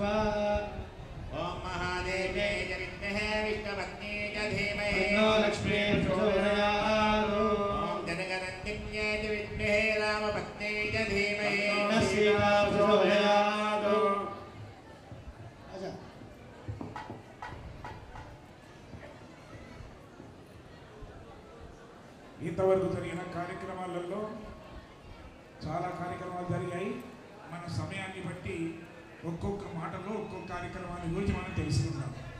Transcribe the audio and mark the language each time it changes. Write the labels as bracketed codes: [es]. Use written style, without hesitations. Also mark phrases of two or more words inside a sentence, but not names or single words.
[sa] ॐ महादेवे च विद्महे विष्णुपत्नी च धीमहि तन्नो लक्ष्मी प्रचोदयात् ॐ जनगणन्दिन्ये च विद्महे रामपत्नी च धीमहि तन्नः सीता प्रचोदयात् अच्छा [te] ఇంతవరకు జరిగిన కార్యక్రమాలలో చాలా కార్యక్రమాలు జరిగాయి. మన సమయాన్ని బట్టి ఒక్కొక్క మాటలో ఒక్కొక్క కార్యక్రమాన్ని గురించి మనం తెలుసుకుందాం.